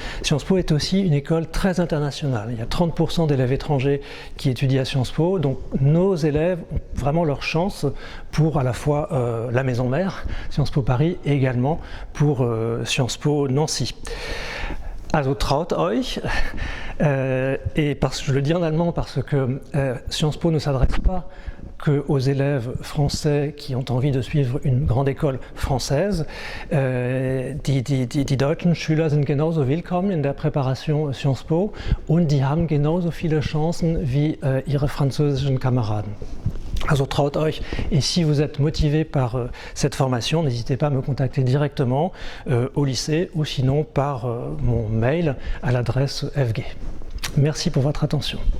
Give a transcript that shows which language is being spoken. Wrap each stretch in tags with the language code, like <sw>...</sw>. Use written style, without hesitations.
<fr>Sciences Po est aussi une école très internationale. Il y a 30% d'élèves étrangers qui étudient à Sciences Po, donc nos élèves ont vraiment leur chance pour à la fois la maison mère, Sciences Po Paris, et également pour Sciences Po Nancy.</fr> <de>Also traut euch,</de> <fr>et je le dis en allemand parce que Sciences Po ne s'adresse pas qu'aux élèves français qui ont envie de suivre une grande école française.</fr> <de>Die deutschen Schüler sind genauso willkommen in der Präparation Sciences Po und die haben genauso viele Chancen wie ihre französischen Kameraden. Also traut euch,</de> <fr>et si vous êtes motivé par cette formation, n'hésitez pas à me contacter directement au lycée ou sinon par mon mail à l'adresse FG. Merci pour votre attention.</fr>